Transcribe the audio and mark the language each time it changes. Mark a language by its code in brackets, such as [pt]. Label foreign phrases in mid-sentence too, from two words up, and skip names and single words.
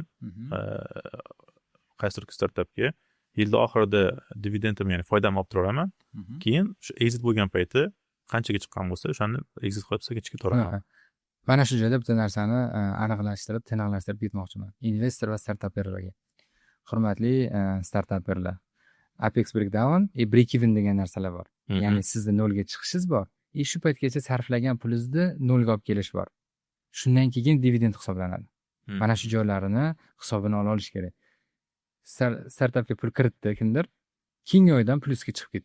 [uz] Qaysidir startapga yilda oxirida dividendim, ya'ni foydamni olib turaman. Keyin shu exit bo'lgan payti qanchaga chiqqan bo'lsa, o'shani exit qilib ichga to'raman. Mana shu joyda bitta narsani aniqlashtirib, tiniqlashtirib ketmoqchiman. Investor va startaperlarga. Hurmatli startaperlar. [en] Apex breakdown, break even [uz] degan narsalar bor. Ya'ni sizning nolga chiqishingiz bor. Shu paytgacha sarflagan pulingizni nolga olib kelish bor. Shundan keyin dividend hisoblanadi. Mana shu joylarini hisobini olish kerak. Startapga pul kiritdi kimdir, keyingi oydan plusga chiqib ketdi.